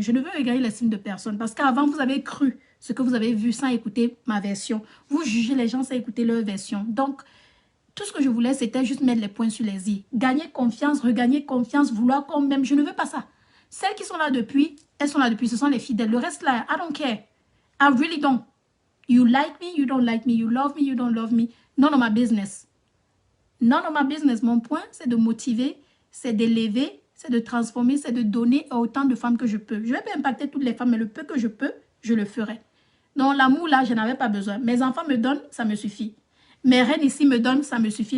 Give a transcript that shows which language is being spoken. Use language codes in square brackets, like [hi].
[fr] Je ne veux regagner l'estime de personne. Parce qu'avant, vous avez cru ce que vous avez vu sans écouter ma version. Vous jugez les gens sans écouter leur version. Donc, tout ce que je voulais, c'était juste mettre les points sur les i. Gagner confiance, regagner confiance, vouloir qu'on m'aime. Je ne veux pas ça. Celles qui sont là depuis, elles sont là depuis. Ce sont les fidèles. Le reste là, [en] I don't care. I really don't. You like me, you don't like me. You love me, you don't love me. None of my business. None of my business. [fr] Mon point, c'est de motiver, c'est d'élever, c'est de transformer, c'est de donner à autant de femmes que je peux. Je ne vais pas impacter toutes les femmes, mais le peu que je peux, je le ferai. Non, l'amour là, je n'avais pas besoin. Mes enfants me donnent, ça me suffit. Mes reines ici me donnent, ça me suffit.